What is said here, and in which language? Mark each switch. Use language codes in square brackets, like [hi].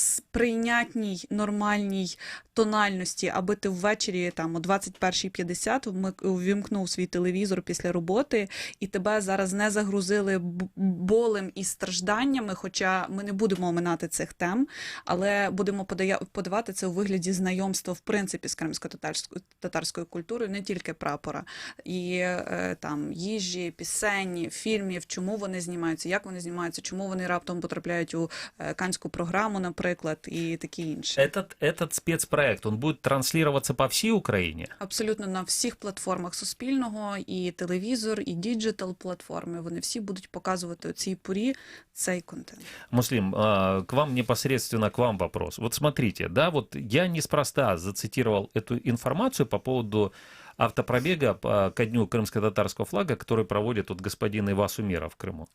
[uk] прийнятній, нормальній тональності, аби ти ввечері там о 21:50 увімкнув свій телевізор після роботи і тебе зараз не загрузили болем і стражданнями, хоча ми не будемо оминати цих тем, але будемо подавати це у вигляді знайомства в принципі з кримсько-татарською культурою, не тільки прапора. І там їжі, пісень, фільмів, чому вони знімаються, як вони знімаються, чому вони раптом потрапляють у Канську програму, наприклад, і таке інше. [ru] Этот спецпроект, он будет транслироваться [uk] по всій Україні? Абсолютно на всіх платформах Суспільного, і телевізор, і діджитал-платформи, вони всі будуть показувати у цій порі цей контент. [ru] Муслим, непосредственно к вам вопрос. Вот смотрите, да, вот я неспроста зацитировал эту информацию по поводу автопробега ко дню крымско-татарского флага, который проводит вот господин Айваз Умеров в Крыму.